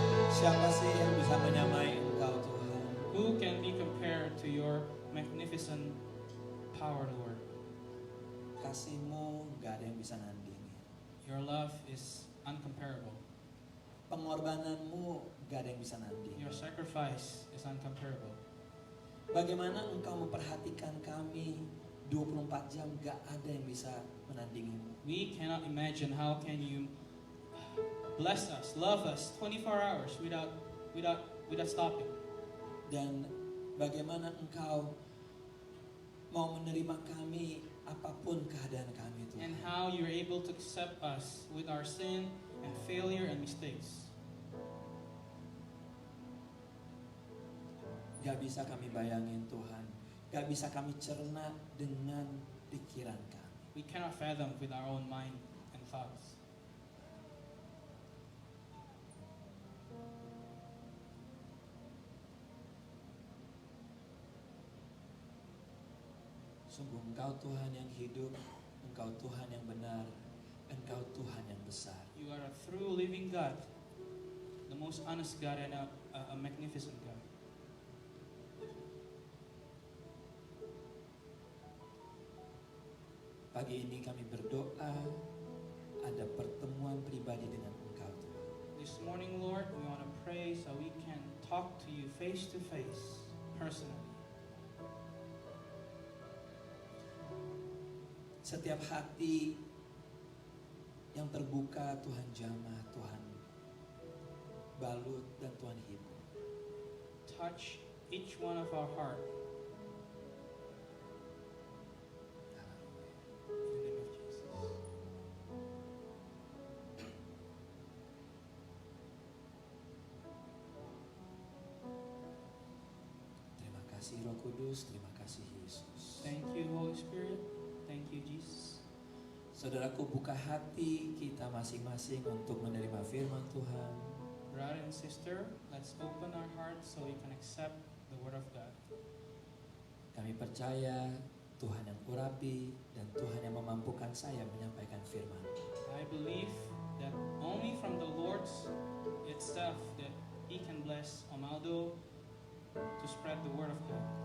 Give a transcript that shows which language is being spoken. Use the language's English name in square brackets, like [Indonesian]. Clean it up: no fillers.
[Indonesian] Siapa sih yang bisa menyamai Engkau Tuhan? [English] Who can be compared to your magnificent power, Lord? [Indonesian] Kasih-Mu gak ada yang bisa nandingi. [English] Your love is uncomparable. [Indonesian] Pengorbanan-Mu gak ada yang bisa nandingi. [English] Your sacrifice is uncomparable. [Indonesian] Bagaimana Engkau memperhatikan kami 24 jam, gak ada yang bisa menandingi. [English] We cannot imagine how can you bless us, love us 24 hours without stopping. [Indonesian] Dan bagaimana Engkau mau menerima kami apapun keadaan kami Tuhan. [English] And how you're able to accept us with our sin and failure and mistakes. [Indonesian] Gak bisa kami bayangin Tuhan, gak bisa kami cerna dengan pikiran kami. [English] We cannot fathom with our own mind and thoughts. [Indonesian] Sungguh Engkau Tuhan yang hidup, Engkau Tuhan yang benar, Engkau Tuhan yang besar. [English] You are a true living God, the most honest God and a magnificent God. [Indonesian] Pagi ini kami berdoa ada pertemuan pribadi dengan Engkau Tuhan. [English] This morning, Lord, we want to pray so we can talk to you face to face, personally. [Indonesian] Setiap hati yang terbuka Tuhan jamah, Tuhan balut dan Tuhan hibur. [English] Touch each one of our heart. In the name of Jesus. [Indonesian] Terima kasih Roh Kudus, terima kasih Yesus. [English] Thank you, Holy Spirit. Thank you, Jesus. [Indonesian] Saudaraku, buka hati kita masing-masing untuk menerima firman Tuhan. [English] Brother and sister, let's open our hearts so we can accept the Word of God. [Indonesian] Kami percaya Tuhan yang urapi dan Tuhan yang memampukan saya menyampaikan firman. [English] I believe that only from the Lord's itself that He can bless Omaldo to spread the Word of God.